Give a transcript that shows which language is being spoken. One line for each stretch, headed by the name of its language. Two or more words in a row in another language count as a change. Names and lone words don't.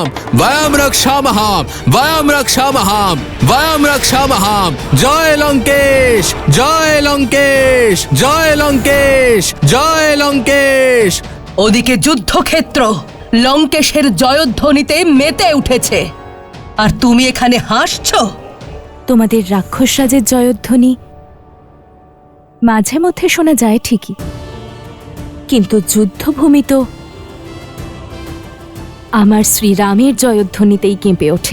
Sanskrit: ভয়ম রক্ষামহম ভয়ম রক্ষামহম ভয়ম রক্ষামহম।
Bangla: জয় লঙ্কেশ জয় লঙ্কেশ জয় লঙ্কেশ জয় লঙ্কেশ। ওদিকে যুদ্ধক্ষেত্র লঙ্কেশের জয়ধ্বনিতে মেতে উঠেছে, আর তুমি এখানে হাসছো। তোমাদের রাক্ষস রাজের জয়ধ্বনি মাঝে মধ্যে শোনা যায় ঠিকই, কিন্তু যুদ্ধভূমি তো আমার শ্রীরামের জয়ধ্বনিতেই কেঁপে ওঠে।